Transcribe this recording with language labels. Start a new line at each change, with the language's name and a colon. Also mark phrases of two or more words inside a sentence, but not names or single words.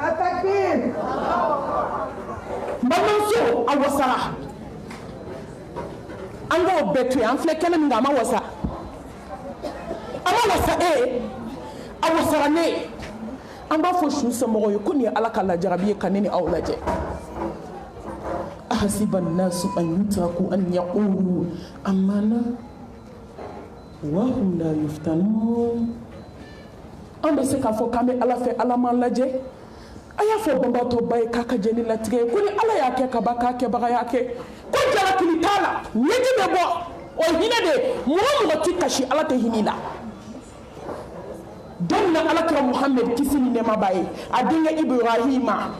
Bambara: balimamuso a wasara an k'o bɛɛ to yen an filɛ kɛnɛ min kan a ma wasa a wasara ne an b'a fɔ su somɔgɔw ye ko nin ye ala ka lajarabi ye ka ne ni aw lajɛ
Arabic: أحسب الناس أن يتركوا أن يقولوا آمنا وهم لا يفتنون
Bambara: an bɛ se k'a fɔ k'an bɛ ala fɛ ala m'an lajɛ a y'a fɔ banbatɔba ye k'a ka jɛ ni latigɛ ye ko ni ala y'a kɛ kaban k'a kɛbaga y'a kɛ ko jalakili t'a la ɲɛji bɛ bɔ o hinɛ de mɔgɔ tɛ kasi ala tɛ hinɛ la don na alakira Muhammed kisi ni nɛɛma b'a ye a denkɛ Ibrahima